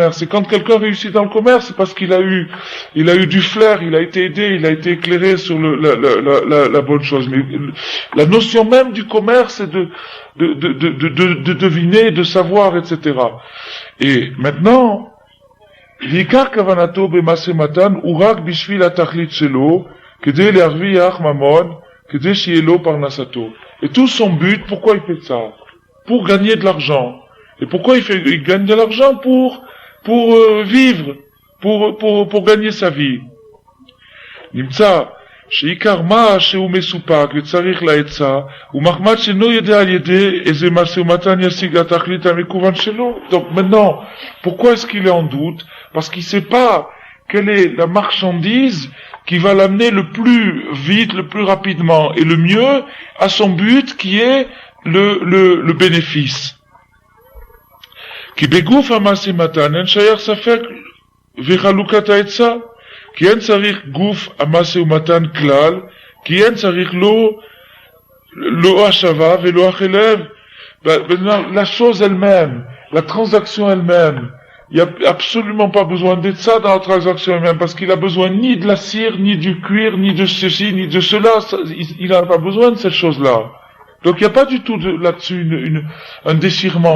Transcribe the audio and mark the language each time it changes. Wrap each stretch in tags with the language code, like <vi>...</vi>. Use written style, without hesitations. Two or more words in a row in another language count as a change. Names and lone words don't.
<fr>Et quand quelqu'un réussit dans le commerce, c'est parce qu'il a eu du flair, il a été aidé, il a été éclairé sur la bonne chose. Mais la notion même du commerce, c'est de deviner, de savoir, etc. Et maintenant,</fr> <he>ועיקר כוונתו במעשה מתן הוא רק בשביל התכלית שלו, כדי להרוויח ממון, כדי שיהיה לו פרנסתו.</he> <fr>Et tout son but, pourquoi il fait ça? Pour gagner de l'argent. Et pourquoi il gagne de l'argent? Pour vivre, pour gagner sa vie.</fr> <he>נמצא שעיקר מה שהוא מסופק וצריך לעצה, ומחמד שאינו יודע על ידי איזה מעשה ומתן ישיג התכלית המכוון שלו.</he> <fr>Donc maintenant, pourquoi est-ce qu'il est en doute? Parce qu'il ne sait pas quelle est la marchandise qui va l'amener le plus vite, le plus rapidement et le mieux à son but, qui est le bénéfice.</fr> <he>כי בגוף המעשה מתן אין שייך ספק וחלוקת העצה, כי אין צריך גוף המעשה ומתן כלל, כי אין צריך לא השבה ולא החלב.</he> <fr>La chose elle-même, la transaction elle-même, il n'y a absolument pas besoin d'être ça dans la transaction elle-même, parce qu'il a besoin ni de la cire, ni du cuir, ni de ceci, ni de cela. Il n'a pas besoin de cette chose-là. Donc il n'y a pas du tout là-dessus un déchirement.</fr>